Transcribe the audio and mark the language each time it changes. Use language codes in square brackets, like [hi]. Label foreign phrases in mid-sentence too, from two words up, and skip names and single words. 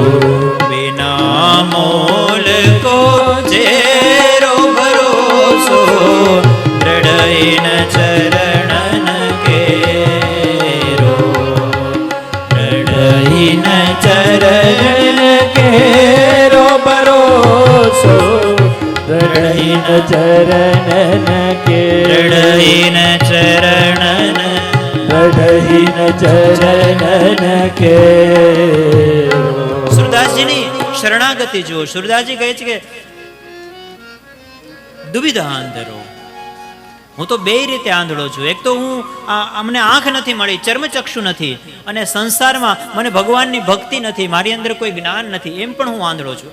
[bra] बिना मोल को चेरो भरोसो, दृढ़इन चरणन केरो. दृढ़इन चरण केरो भरोसो, दृढ़इन चरणन केरो. दृढ़इन चरणन, दृढ़ इन चरणन केरो. [gu] સુરદાસજીની શરણાગતિ જુઓ. સુરદાસજી કહે છે કે દુવિધા આંધળો, હું તો બે રીતે આંધળો છું. એક તો હું અમને આંખ નથી મળી, ચર્મચક્ષુ નથી, અને સંસારમાં મને ભગવાનની ભક્તિ નથી, મારી અંદર કોઈ જ્ઞાન નથી, એમ પણ હું આંધળો છું.